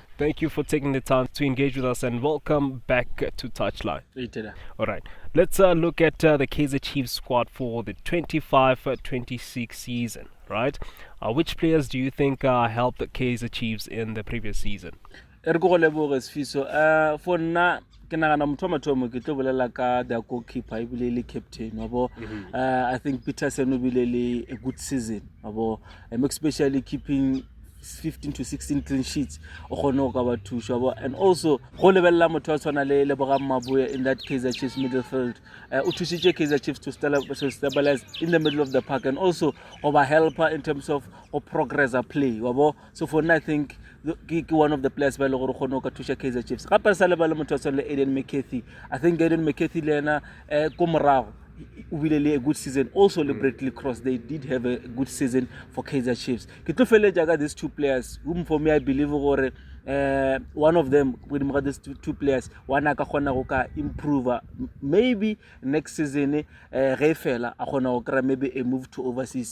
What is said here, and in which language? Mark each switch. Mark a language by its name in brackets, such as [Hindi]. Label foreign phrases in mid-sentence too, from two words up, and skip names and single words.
[English] thank you for taking the time to engage with us, and welcome back to Touchline. All right, let's look at the Kaizer Chiefs squad for the 25-26 season. Right, which players do you think helped the Kaizer Chiefs in the previous season? For now, [Northern Sotho] ke nagana motho wa mathomo ke tlo bolela ka [English] the goalkeeper [Northern Sotho] ebile le captain wabo. [English] I think Peterson [Northern Sotho] o bile [English] a good season wabo, especially keeping 15 to 16 clean sheets and also [Northern Sotho] go lebella motho wa tshwana le [English] Lebogang Maboya in that Kaizer Chiefs midfield. [Northern Sotho] O thusitse [English] Kaizer Chiefs to stabilize in the middle of the park, and also a helper in terms of progress play wabo. So for now, I think one of the players [Northern Sotho] ba le gore gone ka thusha Kaizer Chiefs gape sa le ba le motho wa tshwana le Aiden McCarthy. [English] I think Aiden McCarthy [Northern Sotho] le ena ko morago [English] really a good season. Also, Bradley Cross, they did have a good season for Kaizer Chiefs. These two players, whom for me I believe one of them, with these two players, one improve. Maybe next season, maybe a move to overseas.